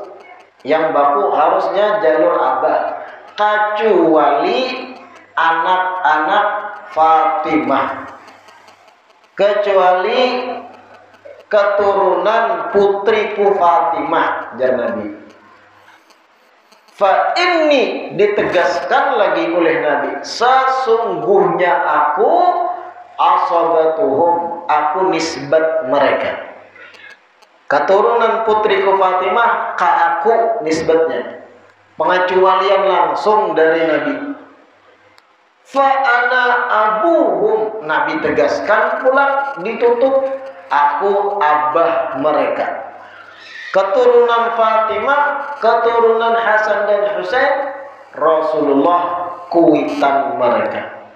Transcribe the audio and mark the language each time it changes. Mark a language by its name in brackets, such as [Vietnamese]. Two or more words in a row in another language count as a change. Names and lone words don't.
[Banjar] Yang baku harusnya jalur abah, kecuali anak-anak Fatimah, kecuali keturunan putriku Fatimah, jar Nabi. [Arabic] فإني, [Indonesian] ditegaskan lagi oleh Nabi, sesungguhnya aku asabatuhum, aku nisbat mereka. Keturunan putriku Fatimah ke aku nisbatnya. Pengecualian langsung dari Nabi. [Arabic] فأنا أبوهم, [Banjar] Nabi tegaskan pula, ditutup, aku abah mereka. Keturunan Fatimah, keturunan Hasan dan Husain, Rasulullah kuitan mereka.